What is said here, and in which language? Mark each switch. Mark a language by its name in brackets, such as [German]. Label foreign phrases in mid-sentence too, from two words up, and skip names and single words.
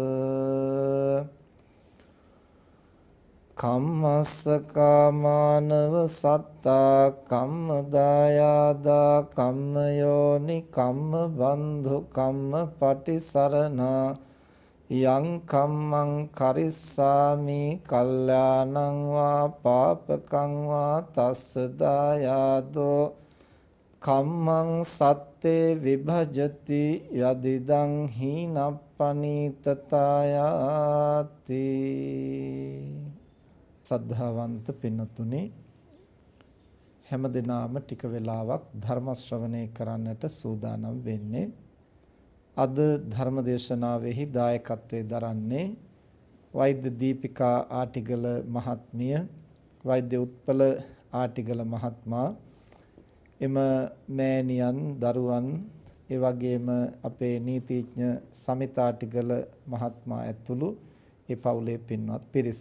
[Pali] කම්මස්සකාමානව සත්තා කම්මදායාදා කම්මයෝනි කම්මබන්ධු කම්මපටිසරණා යං කම්මං කරිස්සාමි කල්යාණං වා පාපකං වා තස්ස දායාදෝ කම්මං සත්තේ විභජති යදිදං හීනප්පනීතතායාති. [Sinhala] සද්ධාවන්ත පින්නතුනි, හැමදෙනාම ටික වෙලාවක් ධර්ම ශ්‍රවණය කරන්නට සූදානම් වෙන්නේ. අද ධර්ම දේශනාවෙහි දායකත්වයේ දරන්නේ වෛද්‍ය දීපිකා ආටිගල මහත්මිය, වෛද්‍ය උත්පල ආටිගල මහත්මයා, එම මෑණියන්, දරුවන්, ඒ වගේම අපේ නීතිඥ සමිත ආටිගල මහත්මයා ඇතුළු ඒ පවුලේ පින්වත් පිරිස.